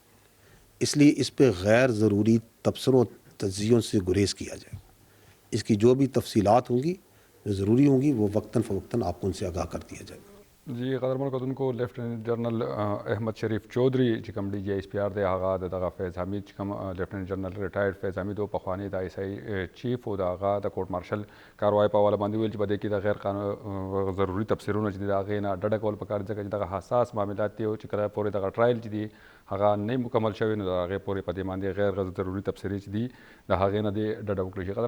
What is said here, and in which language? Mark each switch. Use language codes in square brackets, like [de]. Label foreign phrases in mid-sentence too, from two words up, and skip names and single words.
[ur] اس لیے اس پہ غیر ضروری تبصروں تجزیوں سے گریز کیا جائے. اس کی جو بھی تفصیلات ہوں گی، جو ضروری ہوں گی، وہ وقتاً فوقتاً آپ کو ان سے آگاہ کر دیا جائے گا. [ps] جی قدرمن کتن کو لیفٹنٹ جنرل احمد شریف چودھری چکم ڈی جی ایس پی آر دے آغا دغه فیض حمید چکم لیفٹنٹ جنرل ریٹائرڈ فیض حمید پخوانی د آئی ایس آئی چیف او د آغا د [en] court martial [ps] کاروای په حواله باندې ویل چې بده کې د غیر قانون ضروري تفسیرونه چې د هغې نه ډډه کول پکار ځکه چې دغه حساس معاملات دي او چې کله پورې دغه ټرایل چې دي هغه نه مکمل شوی نو د هغې پورې په دې باندې غیر ضروري تبصرې چې دي د هغې نه دې ډډه وکړي شي.